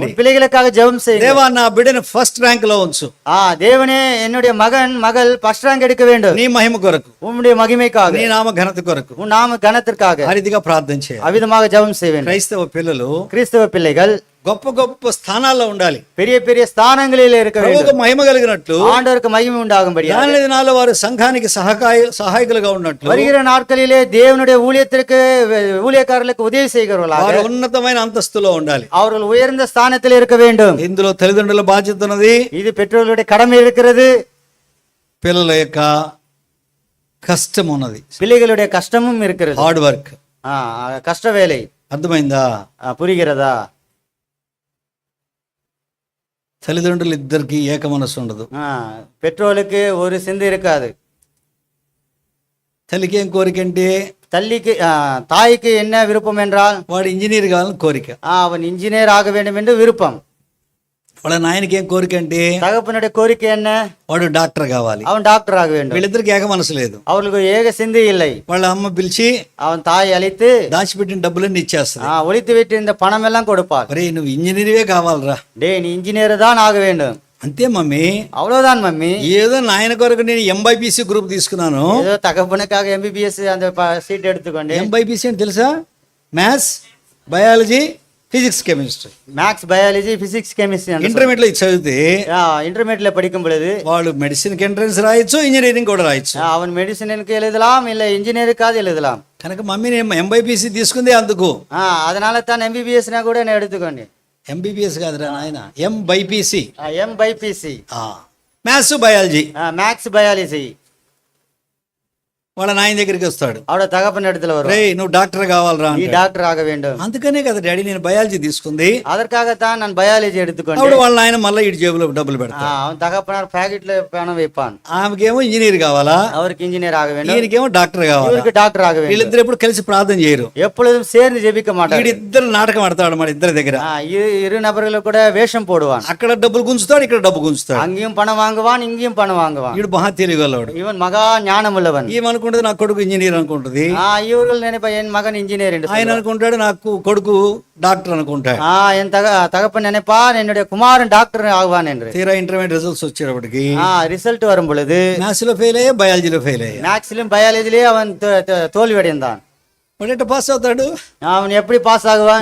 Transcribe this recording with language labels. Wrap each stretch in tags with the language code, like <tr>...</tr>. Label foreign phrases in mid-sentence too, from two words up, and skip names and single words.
<ta>உன் பிள்ளைகளுக்காக ஜெபம் செய்யுங்கள்.</ta> <te>దేవా నా బిడ్డని</te> <en>first rank</en> <te>లో ఉంచు,</te> <ta>தேவனே என்னுடைய மகள்</ta> <en>first rank</en> <ta>எடுக்க வேண்டும்.</ta> <te>నీ మహిమ కొరకు,</te> <ta>உம்முடைய மகிமைக்காக,</ta> <te>నీ నామ ఘనత కొరకు</te> <ta>உன் நாம கனத்திற்காக</ta> <te>ఆ రీతిగా ప్రార్థన చేయాలి.</te> <ta>அவ்விதமாக ஜெபம் செய்ய வேண்டும்.</ta> <te>క్రైస్తవ పిల్లలు</te> <ta>கிறிஸ்தவ பிள்ளைகள்</ta> <te>గొప్ప గొప్ప స్థానాల్లో ఉండాలి.</te> <ta>பெரிய பெரிய ஸ்தானங்களில் இருக்க</ta> <te>ప్రభువుకు</te> <ta>வேண்டும்.</ta> <te>మహిమ కలిగినట్లు</te> <ta>ஆண்டவருக்கு மகிமை உண்டாகும்படியாக</ta> <te>రానున్న దినాల్లో వారు సంఘానికి సహాయకులుగా ఉన్నట్లు</te> <ta>வருகிற நாட்களிலே தேவனுடைய ஊழியக்காரர்களுக்கு உதவி செய்கிறவர்களாக</ta> <te>వారు ఉన్నతమైన అంతస్తులో ఉండాలి.</te> <ta>அவர்கள் உயர்ந்த ஸ்தானத்தில் இருக்க வேண்டும்.</ta> <te>ఇందులో తల్లిదండ్రుల బాధ్యత ఉన్నది,</te> <ta>இது பெற்றோர்களுடைய கடமை இருக்கிறது.</ta> <te>పిల్లల యొక్క కష్టం ఉన్నది,</te> <ta>பிள்ளைகளுடைய கஷ்டமும் இருக்கிறது.</ta> <en>hard work.</en> <ta>கஷ்ட வேலை</ta> <te>అర్థమైందా?</te> <ta>புரிகிறதா?</ta> <te>తల్లిదండ్రులు ఇద్దరికి ఏక మనసు ఉండదు.</te> <ta>பெற்றோர்களுக்கு ஒரு சிந்தை இருக்காது.</ta> <te>తల్లికి ఏం కోరిక అంటే</te> <ta>தள்ளிக்கு தாய்க்கு என்ன விருப்பம் என்றால்</ta> <te>వాడు ఇంజనీర్ కావాలని కోరిక.</te> <ta>அவன் இன்ஜினியர் ஆக வேண்டும் என்று விருப்பம்.</ta> <te>వాళ్ళ నాయనకి ఏం కోరిక అంటే</te> <ta>தகப்பனுடைய கோரிக்கை என்ன?</ta> <te>వాడు డాక్టర్ కావాలి.</te> <ta>அவன் டாக்டர் ஆக வேண்டும்.</ta> <te>వీళ్ళిద్దరికి ఏక మనసు లేదు.</te> <ta>அவர்களுக்கு ஏக சிந்தை இல்லை.</ta> <te>వాళ్ళ అమ్మ పిలిచి</te> <ta>அவன் தாய் அழைத்து</ta> <te>దాచిపెట్టిన డబ్బులన్నీ ఇచ్చేస్తుంది.</te> <ta>ஒழித்து வைத்து இந்த பணம் எல்லாம் கொடுப்பார்.</ta> <te>అరే నువ్వు ఇంజనీర్వే కావాలరా,</te> <ta>நீ இன்ஜினியர் தான் ஆக வேண்டும்.</ta> <te>అంతే మమ్మీ.</te> <ta>அவ்வளவுதான் மம்மி.</ta> <te>ఏదో నాయన కొరకు నేను ఎంబైపీసీ గ్రూప్ తీసుకున్నాను.</te> <ta>ஏதோ தகப்பனுக்காக எம்பிபிஎஸ் அந்த சீட் எடுத்துக்கொண்டு.</ta> <te>ఎంబైపీసీ అని తెలుసా?</te> <en>maths, biology, physics, chemistry. maths, biology, physics, chemistry.</en> <te>ఇంటర్మీడియట్ లో ఇది చదివితే</te> <ta>ఇంటర్మీడియట్ படிக்கும் பொழுது</ta> <te>వాళ్ళు మెడిసిన్ కి ఎంట్రన్స్ రాయొచ్చు, ఇంజనీరింగ్ కూడా రాయొచ్చు.</te> <ta>அவன் மெடிசனுக்கு எழுதலாம், இல்ல இன்ஜினியருக்காக எழுதலாம்.</ta> <te>కనుక మమ్మీ నేను ఎంబైపీసీ తీసుకుందే అందుకు.</te> <ta>அதனால தான் எம்பிபிஎஸ்னா கூட நான் எடுத்துக்கொண்டு.</ta> <te>ఎంబీబీఎస్ కాదురా నాయన, ఎంబైపీసీ.</te> <ta>எம்பைபிசி,</ta> <en>maths, biology. maths, biology.</en> <te>వాళ్ళ నాయన దగ్గరికి వస్తాడు.</te> <ta>அவட தகப்பன் இடத்துல வரும்.</ta> <te>రే నువ్వు డాక్టర్ కావాలరా</te> <ta>நீ</ta> <te>అంటే.</te> <ta>டாக்டர் ஆக வேண்டும்.</ta> <te>అందుకనే కదా డాడీ నేను బయాలజీ తీసుకుంది.</te> <ta>அதற்காகத்தான் நான் பயாலஜி எடுத்துக்கொண்டு.</ta> <te>అప్పుడు వాళ్ళ నాయన మళ్ళీ ఇటు జేబులో డబ్బులు పెడతాడు.</te> <ta>அவன் தகப்பனார் பாக்கெட்ல பணம் வைப்பான்.</ta> <te>ఆమెకేమో ఇంజనీర్ కావాలా,</te> <ta>அவருக்கு இன்ஜினியர் ஆக வேண்டும்.</ta> <te>ఈయనకేమో డాక్టర్ కావాలా.</te> <ta>இவருக்கு டாக்டர் ஆக வேண்டும்.</ta> <te>వీళ్ళిద్దరు ఎప్పుడు కలిసి ప్రార్థన చేయరు.</te> <ta>எப்பொழுதும் சேர்ந்து ஜெபிக்க மாட்டார்.</ta> <te>వీడిద్దరు నాటకం ఆడతాడు మన ఇద్దరి దగ్గర.</te> <ta>இரு நபர்களும் கூட வேஷம் போடுவான்.</ta> <te>అక్కడ డబ్బులు గుంచుతాడు, ఇక్కడ డబ్బు గుంచుతాడు.</te> <ta>அங்கேயும் பணம் வாங்குவான், இங்கேயும் பணம் வாங்குவான்.</ta> <te>వీడు మహా తెలియగలవాడు.</te> <ta>இவன் மகா ஞானம் உள்ளவன்.</ta> <te>ఏమనుకుంటుంది, నా కొడుకు ఇంజనీర్ అనుకుంటుంది.</te> <ta>இவர்கள் நினைப்பா என் மகன் இன்ஜினியர் என்று</ta> <te>ఆయన అనుకుంటాడు నాకు కొడుకు డాక్టర్ అనుకుంటాడు.</te> <ta>என் தகப்பன் நினைப்பான் என்னுடைய குமாரன் டாக்டர் ஆகுவான் என்று.</ta> <te>తీరా</te> <en>intermediate results</en> <te>వచ్చేటప్పటికి</te> <ta>ரிசல்ட் வரும் பொழுது</ta> <te>మ్యాథ్స్ లో ఫెయిల్ అయ్యా, బయాలజీలో ఫెయిల్ అయ్యా.</te> <ta>மேக்ஸிலும் பயாலஜிலே அவன் தோல்வி அடைந்தான்.</ta> <te>వాడెట్ట పాస్ అవుతాడు?</te> <ta>அவன் எப்படி பாஸ் ஆகுவான்?</ta>